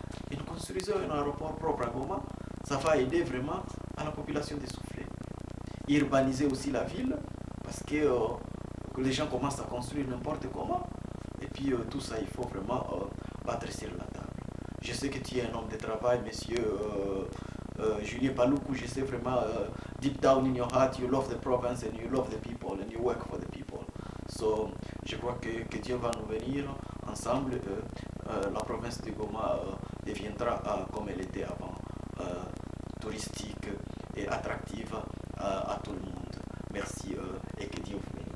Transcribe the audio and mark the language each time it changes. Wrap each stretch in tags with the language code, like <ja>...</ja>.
<fr>Et nous construisons un aéroport propre à Goma. Ça va aider vraiment à la population de souffler. Urbaniser aussi la ville, parce que les gens commencent à construire n'importe comment. Et puis, tout ça, il faut vraiment battre sur la table. Je sais que tu es un homme de travail, monsieur Julien Paloukou. Je sais vraiment,</fr> <en>deep down in your heart, you love the province and you love the people and you work for the people.</en> <fr>So, je crois que Dieu va nous venir ensemble. La province de Goma deviendra comme elle était avant, touristique et attractive à tout le monde. Merci et que Dieu vous</fr>